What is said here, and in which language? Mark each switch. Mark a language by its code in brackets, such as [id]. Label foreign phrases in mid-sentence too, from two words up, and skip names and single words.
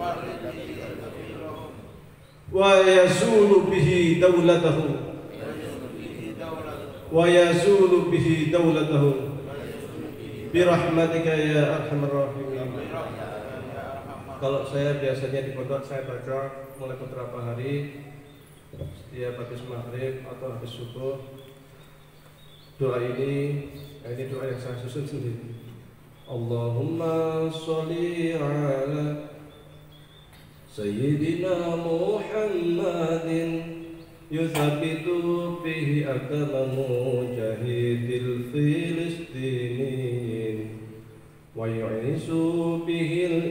[ar] ويزول به دولتهم ويزول به دولتهم برحمتك يا أرحم الراحمين. [id] kalau saya biasanya di pondok saya baca mulai beberapa hari setiap habis maghrib atau habis subuh doa ini doa yang saya susun sendiri. [ar] اللهم صل على سيدنا محمد يثبت به أقدام مجاهدي فلسطين ويعز به